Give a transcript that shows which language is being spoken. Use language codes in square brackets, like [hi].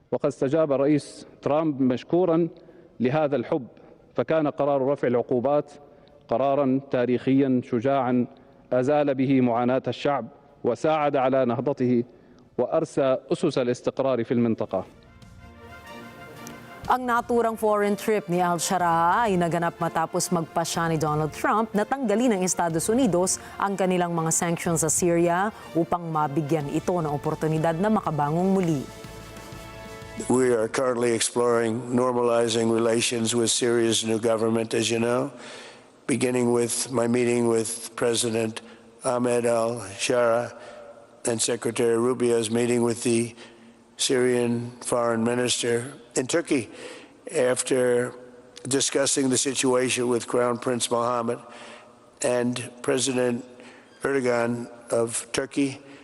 [ar] وقد استجاب الرئيس ترامب مشكورا لهذا الحب، فكان قرار رفع العقوبات قرارا تاريخيا شجاعا أزال به معاناة الشعب وساعد على نهضته وأرسى أسس الاستقرار في المنطقة. [tl] Ang naturang [en] foreign trip [tl] ni al-Shara ay naganap matapos magpasya ni Donald Trump na tanggalin ng Estados Unidos ang kanilang mga sanctions sa Syria upang mabigyan ito ng oportunidad na makabangong muli. [en] We are currently exploring normalizing relations with Syria's new government, as you know, beginning with my meeting with President Ahmed al-Shara and Secretary Rubio's meeting with the Syrian foreign minister in Turkey after discussing the situation with Crown Prince Mohammed and President Erdogan of Turkey.